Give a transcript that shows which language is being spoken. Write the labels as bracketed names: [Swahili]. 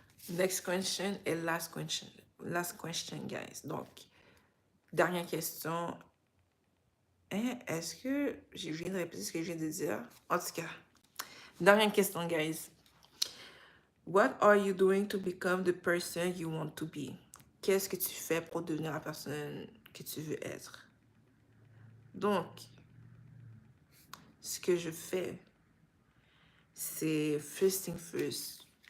[English] Next question et last question. Last question, guys. [French] Donc, dernière question. Hein, est-ce que je viens de répéter ce que je viens de dire? En tout cas, dernière question, guys. [English] What are you doing to become the person you want to be? [French] Qu'est-ce que tu fais pour devenir la personne que tu veux être? Donc, ce que je fais, c'est [English] first thing first.